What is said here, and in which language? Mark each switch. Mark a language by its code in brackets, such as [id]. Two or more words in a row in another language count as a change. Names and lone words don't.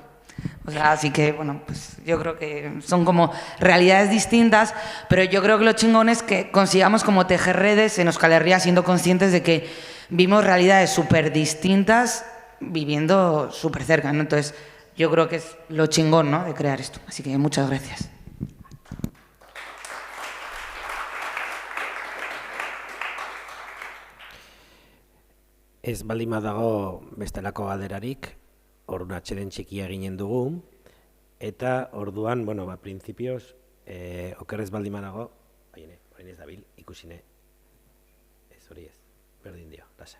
[es] O sea, así que, bueno, pues yo creo que son como realidades distintas, pero yo creo que lo chingón es que consigamos como tejer redes en Euskal Herria siendo conscientes de que vimos realidades súper distintas viviendo súper cerca, ¿no? Entonces yo creo que es lo chingón, ¿no?, de crear esto. Así que muchas gracias. [eu] Ez baldin badago bestelako galderarik, orduan atxeden txikia eginen dugu, eta orduan, bueno, printzipioz, okerrez baldin badago, orain ez dabil, ikusine, ez hori ez, berdin dio, lasai.